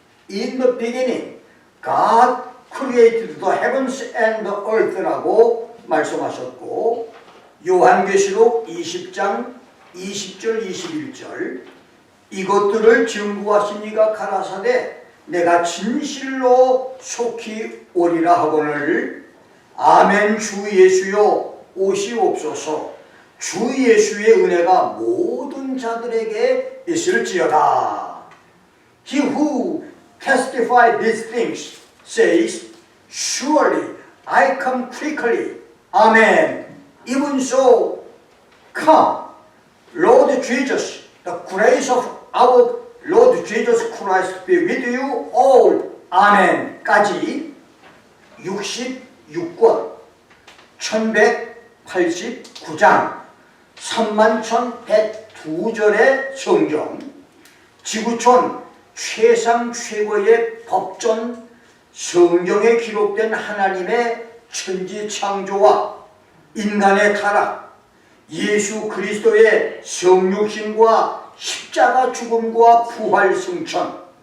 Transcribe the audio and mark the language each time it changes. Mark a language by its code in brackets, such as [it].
[en] In the beginning, God created the heavens and the earth [ko] 라고 말씀하셨고 요한계시록 20장 20절 21절 이것들을 증거하신 이가 가라사대 내가 진실로 속히 오리라 하거늘 아멘. 주 예수여 오시옵소서. 주 예수의 은혜가 모든 자들에게 있을지어다. [en] He who testified these things says, surely I come quickly. Amen. Even so, come, Lord Jesus, the grace of our Lord Jesus Christ be with you all. Amen. [ko] 까지 66권 1189장 31,102절의 성경, 지구촌 최상 최고의 법전 성경에 기록된 하나님의 천지 창조와 인간의 타락, 예수 그리스도의 성육신과 십자가 죽음과 부활 승천,